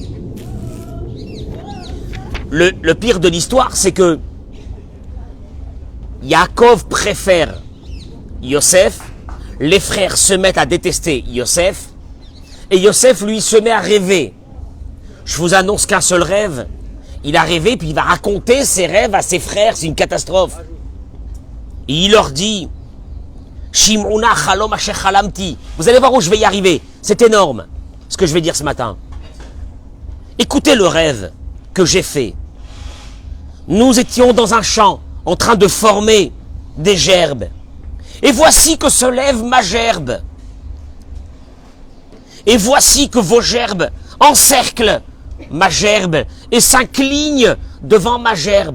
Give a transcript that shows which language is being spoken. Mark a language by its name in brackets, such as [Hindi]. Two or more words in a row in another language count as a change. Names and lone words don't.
[French] Le pire de l'histoire, c'est que Yaakov préfère Yosef, les frères se mettent à détester Yosef, et Yosef, lui, se met à rêver. Je vous annonce qu'un seul rêve, il a rêvé, puis il va raconter ses rêves à ses frères, c'est une catastrophe. Et il leur dit, [Hebrew] שמעו נא חלום אשר חלמתי. [French] Vous allez voir où je vais y arriver, c'est énorme, ce que je vais dire ce matin. Écoutez le rêve que j'ai fait. Nous étions dans un champ, en train de former des gerbes. Et voici que se lève ma gerbe. Et voici que vos gerbes encerclent ma gerbe et s'inclignent devant ma gerbe.